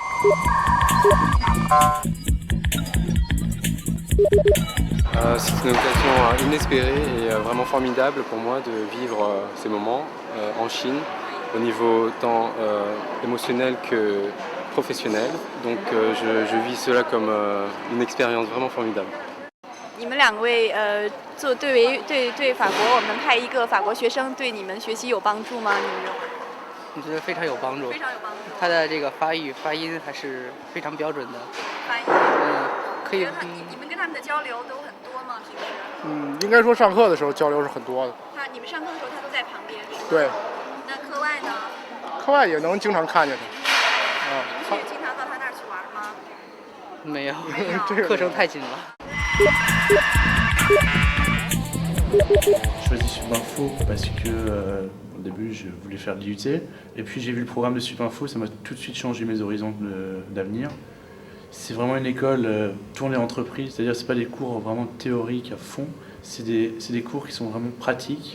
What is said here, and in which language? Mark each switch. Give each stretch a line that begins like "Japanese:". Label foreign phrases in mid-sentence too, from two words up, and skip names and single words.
French: C'est une occasion inespérée et vraiment formidable pour moi de vivre ces moments en Chine, au niveau tant émotionnel que professionnel. Donc je vis cela comme une expérience vraiment formidable.
Chinese: 你们2位对法国，我们派一个法国学生对你们学习有帮助吗？你们认为？我觉得非常有帮助。非常有帮助。他的这个发音还是非常标准的。发音。可以。你们跟他们的交流都很多吗？平时？应该说上课的时候交流是很多的。你们上课的时候他都在旁边是吗？对。那课外呢？课外也能经常看见他。你们是经常到他那儿去玩吗？没有，课程太紧了。
French: choisi Supinfo parce que au début je voulais faire de l'IUT et puis j'ai vu le programme de Supinfo, ça m'a tout de suite changé mes horizons d'avenir. C'est vraiment une école tournée entreprise, c'est-à-dire c'est pas des cours vraiment théoriques à fond, c'est des cours qui sont vraiment pratiques.